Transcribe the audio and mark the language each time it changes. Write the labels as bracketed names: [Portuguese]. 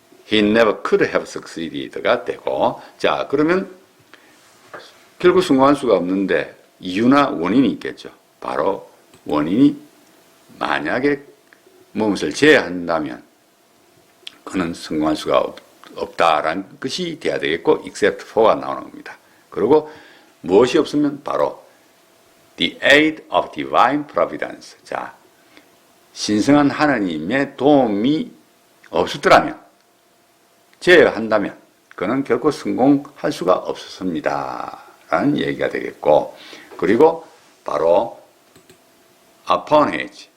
[English] He never could have succeeded [Korean] 가 되고, 자, 그러면 결국 성공할 수가 없는데 이유나 원인이 있겠죠. 바로 원인이 만약에 무엇을 제외한다면 그는 성공할 수가 없다라는 것이 돼야 되겠고 except for가 나오는 겁니다. 그리고 무엇이 없으면 바로 [English] the aid of divine providence. [Korean] 자, 신성한 하나님의 도움이 없었더라면, 제외한다면 그는 결코 성공할 수가 없었습니다 라는 얘기가 되겠고, 그리고 바로 [English] upon his.